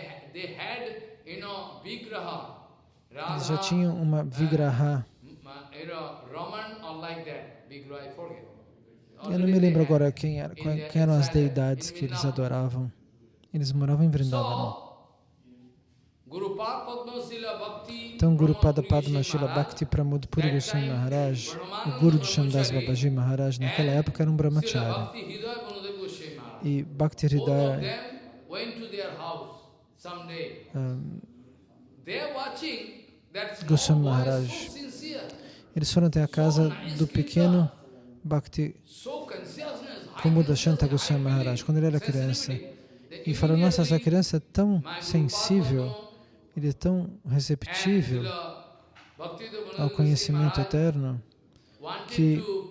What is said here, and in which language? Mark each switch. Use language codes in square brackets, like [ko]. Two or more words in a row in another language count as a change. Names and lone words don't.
[pt] Eles já tinham uma vigraha. Eu não me lembro agora quem eram as deidades que eles adoravam. Eles moravam em Vrindavana. Então, Guru Pada Padma Shila Bhakti Pramod Puri Goswami Maharaj, o Guru de Shandas Babaji Maharaj, naquela época era um brahmachari. E Bhakti Hridaya Goswami Maharaj, eles foram até a casa do pequeno Bhakti Kumuda Shanta Goswami Maharaj, quando ele era criança, e falaram: nossa, essa criança é tão sensível, ele é tão receptível ao conhecimento eterno, que